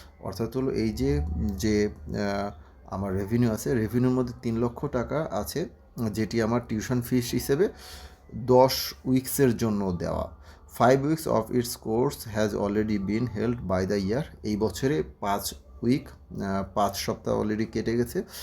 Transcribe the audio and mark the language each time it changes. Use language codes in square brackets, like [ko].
[bn] অর্থাৎ হলো এই যে আমার রেভিনিউ আছে, রেভিনিউর মধ্যে 3 লক্ষ টাকা আছে, যেটি আমার টিউশন ফিস হিসেবে 10 উইক্সের জন্য দেওয়া। [en] 5 weeks of its course has already been held by the year. [bn] এই বছরে 5 উইক, 5 সপ্তাহ অলরেডি কেটে গেছে।